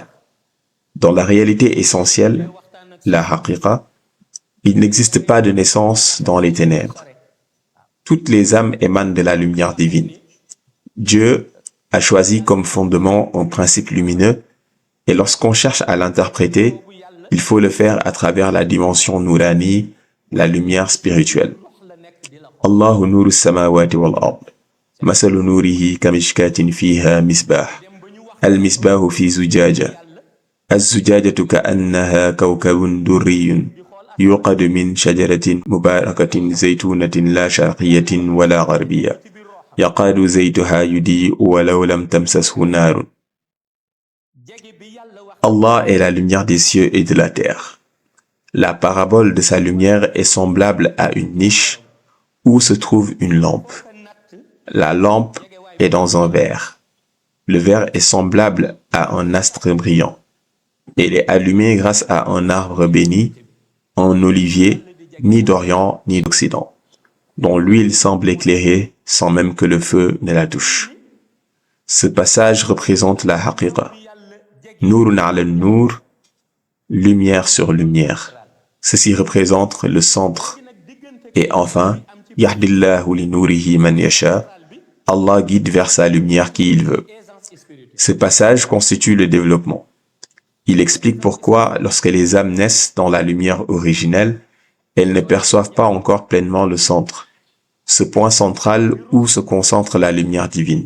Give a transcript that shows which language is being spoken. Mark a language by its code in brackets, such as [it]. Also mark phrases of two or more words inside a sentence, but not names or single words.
[fr] Dans la réalité essentielle, la haqiqa, il n'existe pas de naissance dans les ténèbres. Toutes les âmes émanent de la lumière divine. Dieu a choisi comme fondement un principe lumineux et lorsqu'on cherche à l'interpréter, il faut le faire à travers la dimension nourani, la lumière spirituelle. [ar] الله نور السماوات والأرض. مثل نوره كمشكاة فيها مصباح. المصباح في زجاجة. الزجاجة كأنها كوكب دري. يوقد من شجرة مباركة زيتونة لا شرقية ولا غربية يقاد زيتها يضيء ولو لم تمسسه نار. [fr] Allah est la lumière des cieux et de la terre. La parabole de sa lumière est semblable à une niche où se trouve une lampe. La lampe est dans un verre. Le verre est semblable à un astre brillant. Elle est allumée grâce à un arbre béni, un olivier, ni d'Orient ni d'Occident, dont l'huile semble éclairer sans même que le feu ne la touche. Ce passage représente la haqiqa. [ar] نور على نور, [fr] lumière sur lumière. Ceci représente le centre. Et enfin, [ar] يهدي الله لنوره من يشاء, [fr] Allah guide vers sa lumière qui il veut. Ce passage constitue le développement. Il explique pourquoi, lorsque les âmes naissent dans la lumière originelle, elles ne perçoivent pas encore pleinement le centre, ce point central où se concentre la lumière divine.